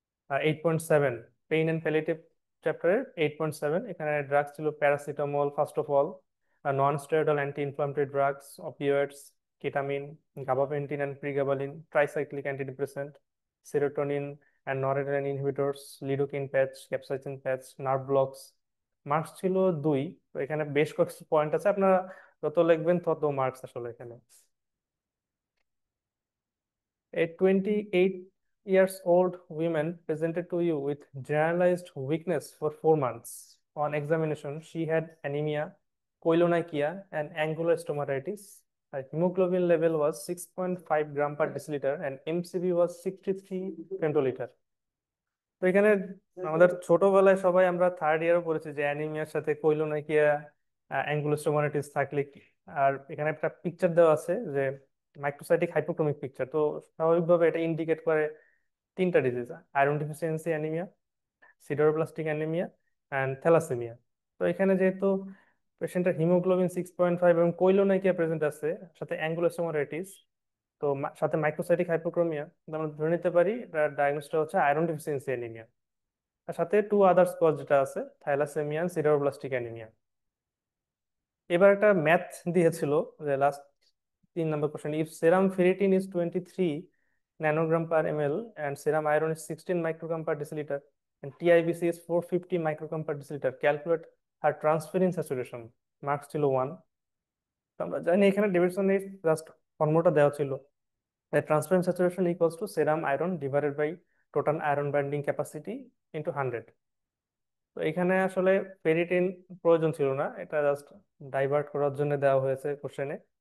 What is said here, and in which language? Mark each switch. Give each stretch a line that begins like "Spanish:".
English: 8.7 pain and palliative চ্যাপ্টারের 8.7, এখানে drugs ছিল paracetamol first of all, non steroidal anti inflammatory drugs, opioids, ketamine, gabapentin and pregabalin, tricyclic antidepressant, serotonin and noradrenaline inhibitors, lidocaine patch, capsaicin patch, nerve blocks.
Bangla: Marks ছিল 2। তো এখানে বেশ কয়েকটা point আছে, আপনারা যত লিখবেন তত মার্কস আসলে এখানে।
English: A 28 years old woman presented to you with generalized weakness for 4 months. On examination, she had anemia, koilonychia, and angular stomatitis. Her hemoglobin level was 6.5 gram per deciliter and MCV was 63 femtoliter.
Bangla: তো এখানে আমাদের ছোটবেলায় সবাই আমরা third ইয়ারও পড়েছি যে অ্যানিমিয়ার সাথে কোইলোনাইকিয়া, অ্যাঙ্গুলোস্টোমাটাইটিস থাকলে আর এখানে একটা পিকচার দেওয়া আছে যে মাইক্রোসাইটিক হাইপোক্রোমিক পিকচার। তো স্বাভাবিকভাবে এটা ইন্ডিকেট করে তিনটা disease, iron deficiency anaemia, সিডারোপ্লাস্টিক anaemia and thalassaemia. তো এখানে যেহেতু পেশেন্টের হিমোগ্লোবিন 6.5 এবং কোইলোনাইকিয়া প্রেজেন্ট আছে, সাথে অ্যাঙ্গুলোস্টোমাটাইটিস, তো সাথে মাইক্রোসাইটিক হাইপোক্রোমিয়া, আমরা ধরে নিতে পারি এটার ডায়াগনোসটা হচ্ছে আয়রন ডিফিসিয়েন্সি অ্যানিমিয়া। তার সাথে 2 আদার্স কজ যেটা আছে থ্যালাসেমিয়া, সিডারোপ্লাস্টিক অ্যানিমিয়া। এবার একটা ম্যাথ দিয়েছিল যে
English: Last 3 number question, if serum ferritin is 23 nanogram per ml and serum iron is 16 microgram per deciliter and TIBC is 450 microgram per deciliter, calculate her transferrin saturation.
Bangla: Marks ছিল 1। তো আমরা জানি এখানে ডেভিডসনের just ফর্মুলাটা দেওয়া ছিল,
English: Transference saturation equals to serum iron divided by total iron binding capacity into 100।
Bangla: তো এখানে আসলে ফেরিটিন প্রয়োজন ছিল না, এটা জাস্ট ডাইভার্ট করার জন্য দেওয়া হয়েছে কোশ্চেনে।